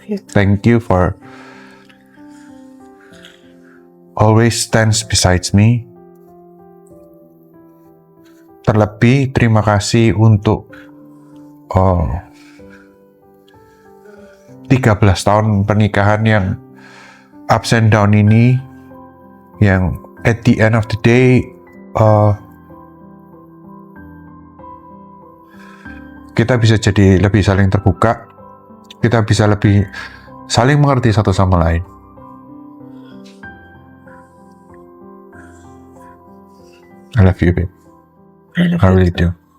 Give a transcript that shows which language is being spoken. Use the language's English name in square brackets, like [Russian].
[English] Thank you for always stands besides me. [Indonesian] Terlebih terima kasih untuk 13 tahun pernikahan yang ups and down ini, yang at the end of the day kita bisa jadi lebih saling terbuka, kita bisa lebih saling mengerti satu sama lain. [English] I love you, babe. I really do.